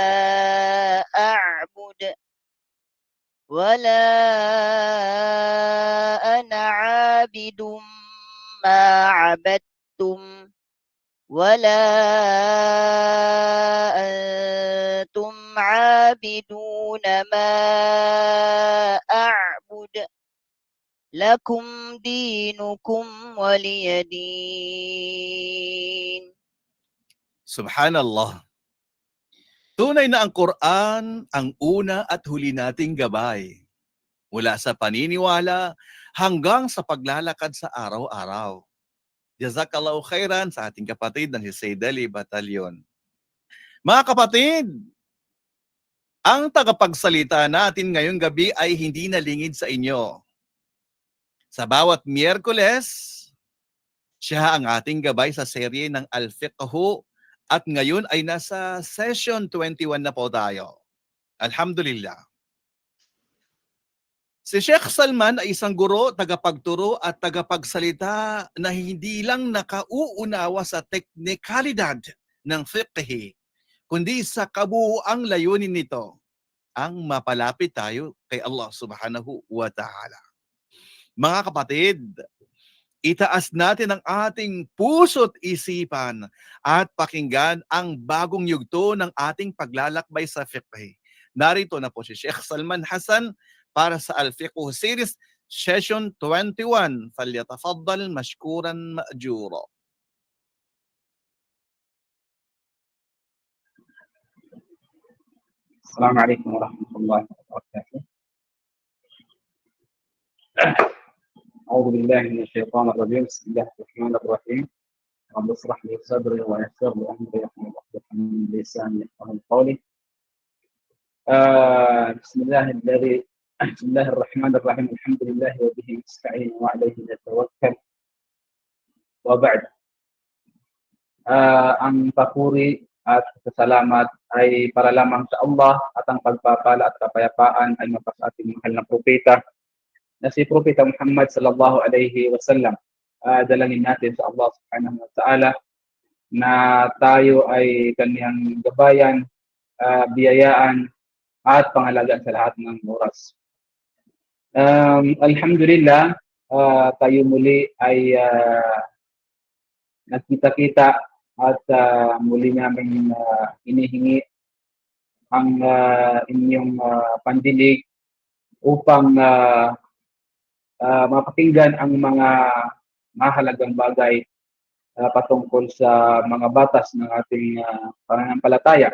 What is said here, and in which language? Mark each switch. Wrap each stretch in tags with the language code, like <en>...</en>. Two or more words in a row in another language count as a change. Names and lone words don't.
<ar>أعبد ولا أنا عابد ما عبدتم ولا أنتم عابدون ما أعبد لكم دينكم ولي دين. Subhanallah.</ar> <tl>Tunay na ang Quran ang una at huli nating gabay. Mula sa paniniwala hanggang sa paglalakad sa araw-araw.</tl> <ar>جزاك الله خيرا</ar> <tl>sa ating kapatid na si Saydali Batalyon. Mga kapatid, ang tagapagsalita natin ngayong gabi ay hindi nalingid sa inyo. Sa bawat Miyerkules, siya ang ating gabay sa serye ng Al-Fiqhu at ngayon ay nasa session 21 na po tayo. Alhamdulillah. Si Sheikh Salman ay isang guro, tagapagturo at tagapagsalita na hindi lang nakauunawa sa teknikalidad ng fiqh, kundi sa kabuuang layunin nito, ang mapalapit tayo kay Allah</tl> <ar>سبحانه وتعالى.</ar> <tl>Mga kapatid, itaas natin ang ating puso't isipan at pakinggan ang bagong yugto ng ating paglalakbay sa fiqh. Narito na po si Sheikh Salman Hassan para sa Al-Fiqh Series Session 21.</tl> <ar>فليتفضل مشكورا مأجورا. السلام عليكم ورحمة الله وبركاته. أعوذ بالله من الشيطان الرجيم. بسم الله الرحمن الرحيم. رب اشرح لي صدري ويسر لي أمري واحلل عقدة من لساني يفقهوا قولي. بسم الله الرحمن الرحيم. الحمد لله وبه نستعين وعليه نتوكل. وبعد.</ar> <tl>Ang papuri at pasalamat ay para lamang sa Allah at ang pagpapala at kapayapaan ay mapasa ating mahal na propeta na si Propeta Muhammad</tl> <ar>صلى الله عليه وسلم.</ar> <tl>Dalangin natin sa Allah</tl> <ar>سبحانه وتعالى</ar> <tl>na tayo ay kanyang gabayan, biyayaan at pangalagaan sa lahat ng oras. Alhamdulillah, tayo muli ay nagkita-kita at muli namin inihingi ang inyong pandinig upang mapakinggan ang mga mahalagang bagay patungkol sa mga batas ng ating pananampalataya.</tl>